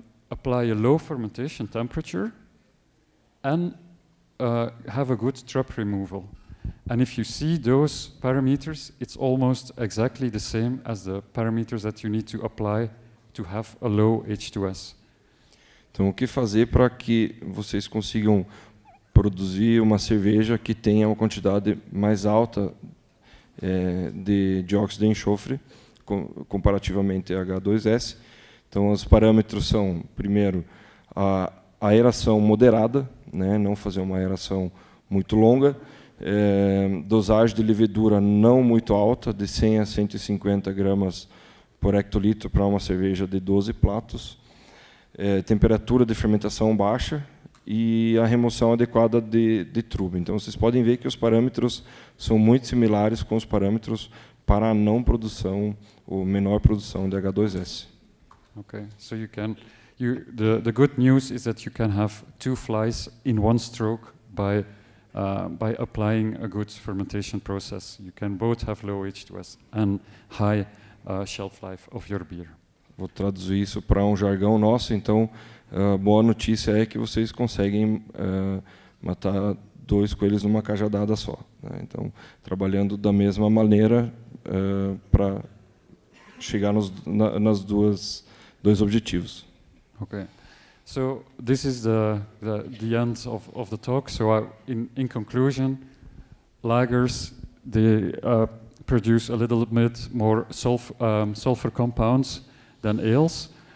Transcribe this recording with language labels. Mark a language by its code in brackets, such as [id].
[en] Apply a low fermentation temperature and have a good trap removal. And if you see those parameters, it's almost exactly the same as the parameters that you need to apply to have a low H2S. [pt] Então, o que fazer para que vocês consigam produzir uma cerveja que tenha uma quantidade mais alta de dióxido de enxofre, comparativamente a H2S? Então, os parâmetros são, primeiro, a aeração moderada, né, não fazer uma aeração muito longa, dosagem de levedura não muito alta, de 100 a 150 gramas por hectolitro para uma cerveja de 12 platos, temperatura de fermentação baixa, e a remoção adequada de truba. Então, vocês podem ver que os parâmetros são muito similares com os parâmetros para a não produção ou menor produção de H2S. [en] Okay, so the good news is that you can have 2 flies in one stroke by applying a good fermentation process. You can both have low H2S and high shelf life of your beer. [pt] Vou traduzir isso para um jargão nosso, então a boa notícia é que vocês conseguem matar 2 coelhos numa cajadada só, né? Então, trabalhando da mesma maneira para chegar nas dois objetivos. [en] Okay, so this is the end of the talk. So in conclusion, lagers, they produce a little bit more sulfur compounds than ales.